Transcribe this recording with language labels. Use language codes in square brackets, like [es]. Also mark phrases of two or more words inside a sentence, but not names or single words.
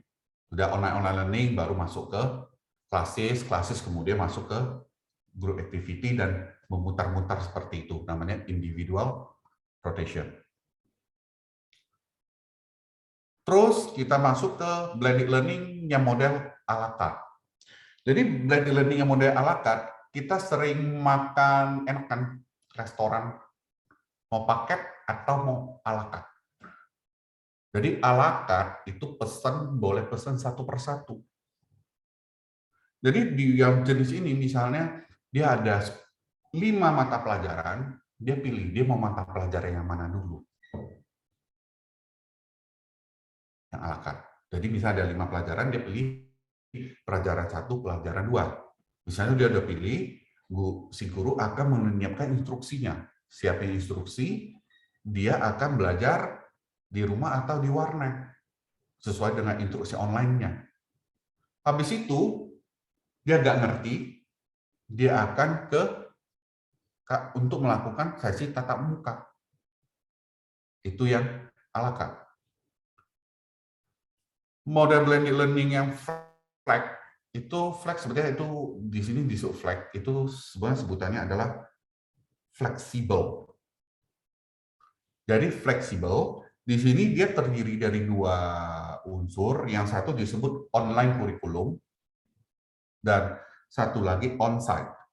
[id] Sudah [en] online learning, [id] baru masuk ke classes, kemudian masuk ke [en] group activity [id] dan memutar-mutar seperti itu. Namanya [en] individual rotation. [id] Terus kita masuk ke [en] blended learning [id] yang model [fr] à la carte. [id] Jadi [en] blended learning [id] yang model [fr] à la carte, [id] kita sering makan enak kan restoran, mau paket atau mau [fr] à la carte. [id] Jadi [fr] à la carte [id] itu boleh pesan satu persatu. Jadi di yang jenis ini misalnya dia ada 5 mata pelajaran, dia pilih dia mau mata pelajaran yang mana dulu. Yang [fr] à la carte. [id] Jadi misalnya ada 5 pelajaran, dia pilih pelajaran 1, pelajaran 2. Misalnya dia udah pilih, si guru akan menyiapkan instruksinya. Siapin instruksi, dia akan belajar di rumah atau di warnet sesuai dengan instruksi online-nya. Habis itu, dia nggak ngerti, dia akan untuk melakukan sesi tatap muka. Itu yang [fr] à la carte. [id] Model [en] blended learning [id] yang flag itu sebetulnya itu di sini disebut flag itu sebenarnya sebutannya adalah fleksibel. Jadi fleksibel di sini dia terdiri dari 2 unsur, yang satu disebut online kurikulum dan satu lagi onsite.